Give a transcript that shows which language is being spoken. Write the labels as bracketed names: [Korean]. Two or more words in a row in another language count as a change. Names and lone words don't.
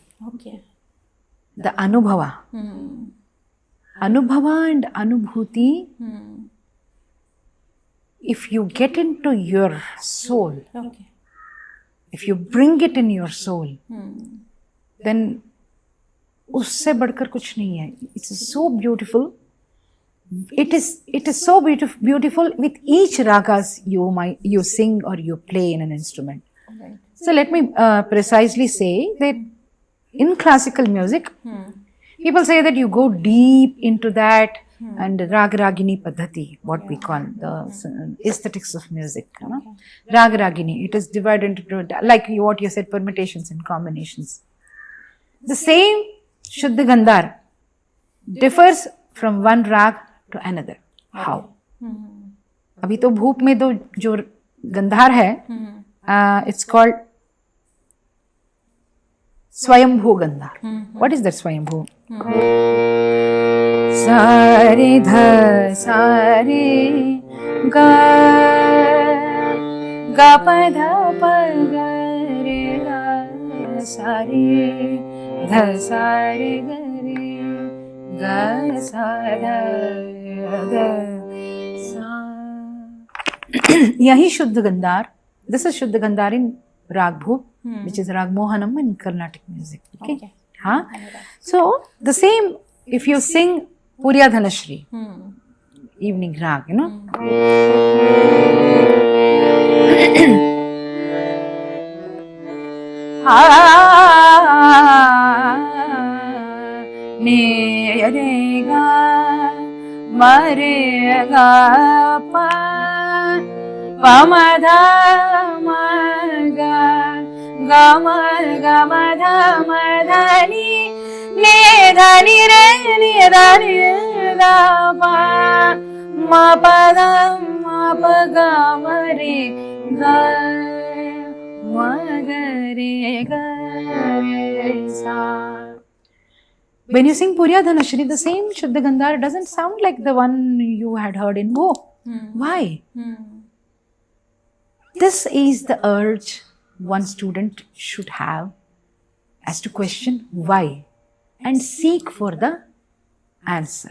[English] Okay. The Anubhava. Anubhava and Anubhuti, if you get into your soul, if you bring it in your soul, then [Hindi] उससे बढ़कर कुछ नहीं है. [English] It's so beautiful. It is so beautiful with each ragas you sing or you play in an instrument. Right. So let me precisely say that in classical music, people say that you go deep into that and Rag-Ragini Paddhati, what we call the aesthetics of music. Rag-Ragini, it is divided into, like what you said, permutations and combinations. The same Shuddha Gandhar differs from one rag to another. How? [Hindi] अभी तो भूप में तो जो गंधार है, [English] it's called Swayambhu Gandhar. What is that Swayambhu? Sare dha sare ga ga pa dha pa ga re ga sare dha sare ga re ga sa dha ga sa. [Hindi] यही शुद्ध गंधार. [English] This is Shuddha Gandhar in Rag Bhup, which is Rag Mohanam in Carnatic music. Okay. So the same, if you sing Puriya Dhanashri, evening rag, you know. Ne re ga ma re ga pa pa ma dha ma ga ga ma dha ma dha ni ne dha ni re da pa ma pa dha ma pa ga ma re ga ma ga re ga re sa. When you sing Puriya Dhanashri, the same Shuddha Gandhar doesn't sound like the one you had heard in Bho. Why? This is the urge one student should have, as to question why and seek for the answer.